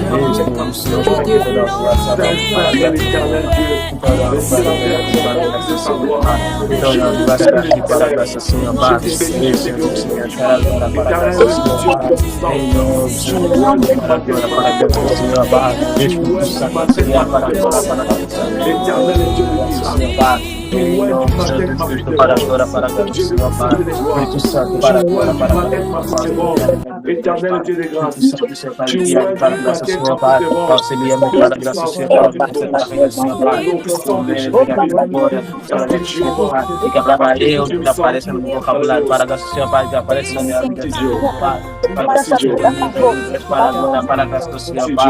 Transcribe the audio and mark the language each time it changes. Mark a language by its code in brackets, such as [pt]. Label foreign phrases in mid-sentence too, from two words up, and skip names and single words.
[pt] Para a glória, para a glória, Senhor Pai. Espírito Santo, para a glória, para a glória, [fr] Éternel Dieu de grâce, [pt] tu es para a graça, Senhor Pai. Auxilia-me para a graça, Senhor Pai. Que para eu que apareça no vocabulário para a graça, Senhor Pai, que apareça na minha vida, Senhor Pai. Para a glória, para a graça do Senhor Pai.